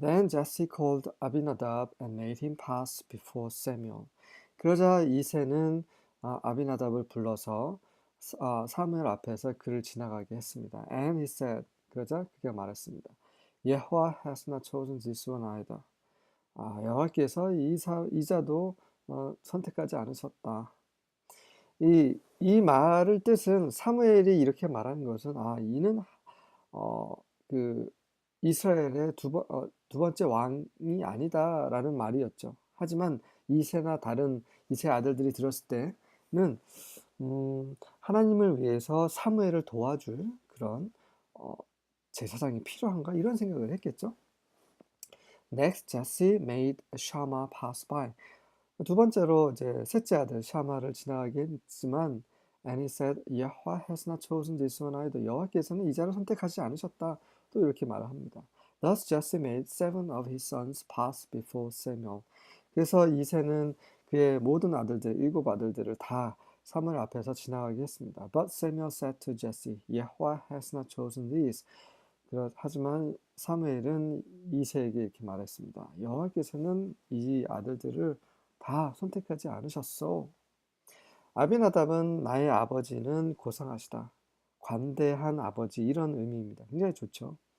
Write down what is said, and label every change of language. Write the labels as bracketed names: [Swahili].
[English] Then Jesse called Abinadab and made him pass before Samuel. [Korean] 그러자 이새는 아비나답을 불러서 사무엘 앞에서 그를 지나가게 했습니다. [English] And he said, [Korean] 그러자 그가 말했습니다. [English] Yahweh has not chosen this one either. [Korean] 여호와께서 이 자도 선택하지 않으셨다. 이 말을 뜻은 사무엘이 이렇게 말하는 것은 이는 그 이스라엘의 두 번째 왕이 아니다라는 말이었죠. 하지만 이새나 다른 이새 아들들이 들었을 때는 하나님을 위해서 사무엘을 도와줄 그런 제사장이 필요한가 이런 생각을 했겠죠. [English] Next, Jesse made Shammah pass by. [Korean] 두 번째로 이제 셋째 아들 샤마를 지나가게 했지만 [English] And he said, Yahweh has not chosen this one either. [Korean] 여호와께서는 이 자를 선택하지 않으셨다. 또 이렇게 말합니다. [English] Thus Jesse made 7 of his sons pass before Samuel. [Korean] 그래서 이새는 그의 모든 아들들, 7 아들들을 다 사무엘 앞에서 지나가게 했습니다. [English] But Samuel said to Jesse, Yahweh has not chosen these. [Korean] 하지만 사무엘은 이새에게 이렇게 말했습니다. 여호와께서는 이 아들들을 다 선택하지 않으셨어. 아비나답은 나의 아버지는 고상하시다. 관대한 아버지 이런 의미입니다. 굉장히 좋죠.